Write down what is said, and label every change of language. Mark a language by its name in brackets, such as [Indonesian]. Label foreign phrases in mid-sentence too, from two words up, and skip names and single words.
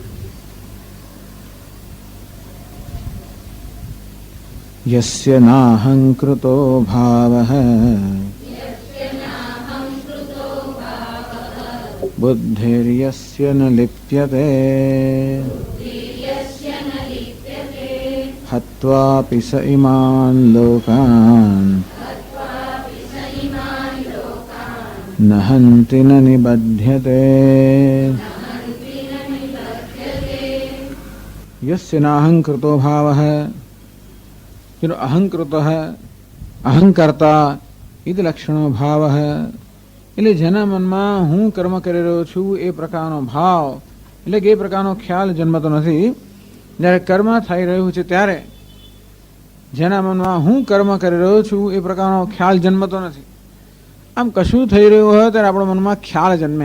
[Sanskrit] यस्य नाहंकृतो भावः बुद्धिर्यस्य न लिप्यते हत्वापि स इमान् लोकान् न हन्ति न निबध्यते। यस्य नाहंकृतो भावः, [Hindi] जो अहंकृत है [Sanskrit] अहंकर्ता इति लक्षणो भाव [Hindi] है। [Gujarati] એટલે જેના મનમાં હું કર્મ કરી રહ્યો છું એ પ્રકારનો ભાવ એટલે કે એ પ્રકારનો ખ્યાલ જન્મતો નથી. જ્યારે કર્મ થઈ રહ્યું છે ત્યારે જેના મનમાં હું કર્મ કરી રહ્યો છું એ પ્રકારનો ખ્યાલ જન્મતો નથી. આમ કશું થઈ રહ્યું હોય ત્યારે આપણા મનમાં ખ્યાલ જન્મે.